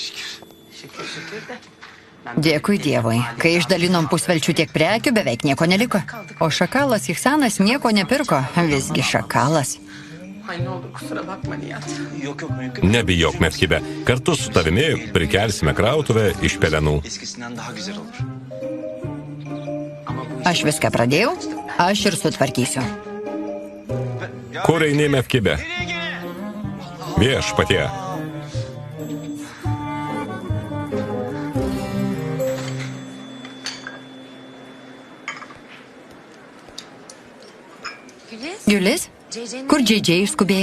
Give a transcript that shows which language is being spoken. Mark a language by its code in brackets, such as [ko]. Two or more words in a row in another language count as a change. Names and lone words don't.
[lt] Dėkui Dievui. Kai išdalinom pusvelčių tiek prekių, beveik nieko neliko. O šakalas Ihsanas nieko nepirko. Visgi šakalas. Nebijok, Mefkibė. Kartu su tavimi prikelsime krautuvę iš pelenų. [tr] Eskisinden daha güzel olur. [lt] Aš viską pradėjau, aš ir sutvarkysiu. Kur eini, Mefkibė? Viešpatie. Giulis, kur JJ išskubėjo?